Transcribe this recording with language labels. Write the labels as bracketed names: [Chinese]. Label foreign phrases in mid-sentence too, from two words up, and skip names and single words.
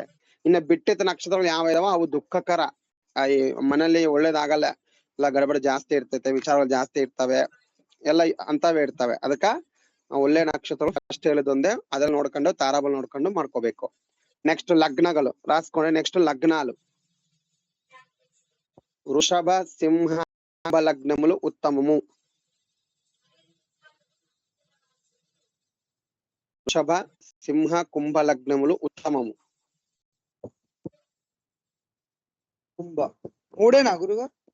[Kannada] ಇನ್ನ ಬಿಟ್ಟಿದ್ದ ನಕ್ಷತ್ರಗಳು ಯಾವ ಇದಾವ ಅವು ದುಃಖಕರ, ಈ ಮನೆಯಲ್ಲಿ ಒಳ್ಳೇದಾಗಲ್ಲ, ಎಲ್ಲ ಗಡಬಡ ಜಾಸ್ತಿ ಇರ್ತೈತೆ, ವಿಚಾರಗಳು ಜಾಸ್ತಿ ಇರ್ತವೆ, ಎಲ್ಲ ಅಂತವೇ ಇರ್ತವೆ. ಅದಕ್ಕ ಒಳ್ಳೆ ನಕ್ಷತ್ರಗಳು ಫಸ್ಟ್ ಹೇಳಿದೊಂದೇ, ಅದ್ರಲ್ಲಿ ನೋಡ್ಕೊಂಡು ತಾರಾಬಲ್ ನೋಡ್ಕೊಂಡು ಮಾಡ್ಕೋಬೇಕು. ನೆಕ್ಸ್ಟ್ ಲಗ್ನಗಳು ರಾಸ್ಕೊಂಡ್ರೆ, [Telugu] ನೆಕ್ಸ್ಟ್ ಲಗ್ನಾలు వృషభ, సింహ లగ్నములు ఉత్తమము. వృషభ, సింహ, కుంభ లగ్నములు ఉత్తమము. కుంభ మూడేనా గురుగారు?